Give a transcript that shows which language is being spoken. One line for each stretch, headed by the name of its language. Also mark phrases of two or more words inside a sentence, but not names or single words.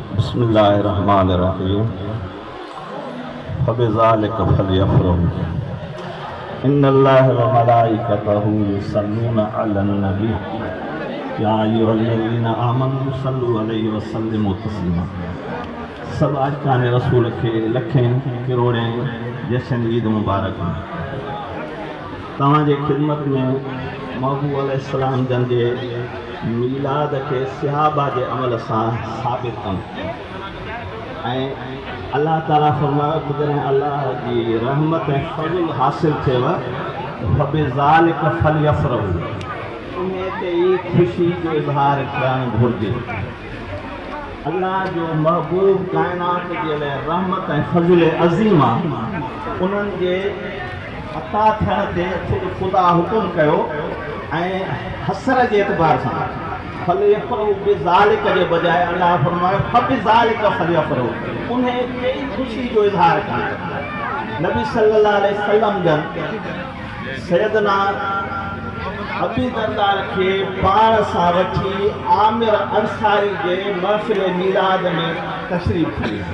Arabic: بسم الله الرحمن الرحيم فبذلك فليفرحوا إن الله وملائكته يصلون على النبي يا أيها الذين آمنوا صلوا عليه وسلموا تسليما.
Sindhi: सब आशिक़ाने रसूल खे लखें करोड़ें जशन ईद मुबारक। तव्हांजे खिदमत में महबूब अलैहिस्सलाम जन जे मीलाद के सहाबा के अमल से साबित कनि ऐं अल्लाह ताला फरमायो त जॾहिं अल्लाह जी रहमत ऐं फज़ल हासिल थियव
Arabic: فبذلك فليفرحوا,
Sindhi: उन ते ई ख़ुशी जो इज़हार करणु घुरिजे। अल्लाह जो महबूब काइनात जे लाइ रहमत ऐं फज़ल अज़ीम आहे, उन्हनि जे अता थियण ते ख़ुदा हुकुम कयो ऐं हसर के एतबार से
Arabic: فليفرحوا بذلك
Sindhi: के बजाय अल्लाह फरमायो
Arabic: فبذلك فليفرحوا,
Sindhi: उन्हें कई खुशी जो इज़हार कयो। नबी
Arabic: صلى الله عليه وسلم
Sindhi: जन सैयदना अबी दरदार के पाण सां वठी आमिर अंसारी के महफ़िल मीलाद में तशरीफ़ थी।